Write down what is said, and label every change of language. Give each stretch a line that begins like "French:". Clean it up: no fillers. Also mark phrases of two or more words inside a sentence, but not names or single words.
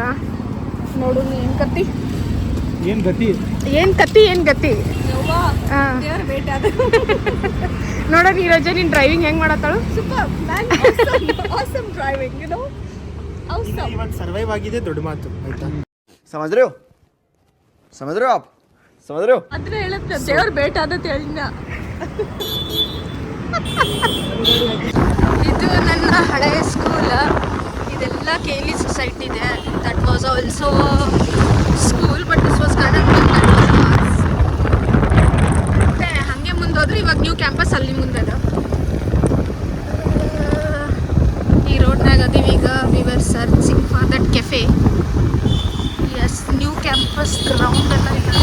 Kannada: ನೋಡು ಏನು ಕತ್ತಿ, ಏನು ಗತಿ, ಏನು ಕತ್ತಿ, ಏನು ಗತಿ. ಹಾಂ ದೇವ್ರ ಭೇಟಿ ಆದ. ನೋಡೋ ನೀರಜ ನೀನು ಡ್ರೈವಿಂಗ್ ಹೆಂಗೆ ಮಾಡತ್ತಾಳು.
English: Superman, awesome driving, you know. Awesome.
Kannada: ಇವಾಗ ಸರ್ವೈವ್ ಆಗಿದೆ ದೊಡ್ಡ ಮಾತು ಆಯ್ತಾ.
Hindi: समझ रहे हो? समझ रहे हो आप? समझ रहे हो?
Kannada: ಅದನ್ನ ಹೇಳತ್ತೆ ದೇವ್ರ ಭೇಟಿ ಆದತ್ ಹೇಳಿನ. ಇದು ನನ್ನ ಹಳೆಯ ಸ್ಕೂಲ್. ಇದೆಲ್ಲ ಕೇಲಿ ಸೊಸೈಟಿ ಇದೆ.
English: That was also school, but this was
Kannada: ಮತ್ತೆ ಹಾಗೆ ಮುಂದೆ ಹೋದ್ರೆ ಇವಾಗ
English: new campus
Kannada: ಅಲ್ಲಿ ಮುಂದೆ ಅದ. ಈ ರೋಡ್ನಾಗ ಅದೀವಿ ಈಗ.
English: We were searching for that cafe. Yes, new campus ground
Kannada: ಎಲ್ಲ ಇದೆ.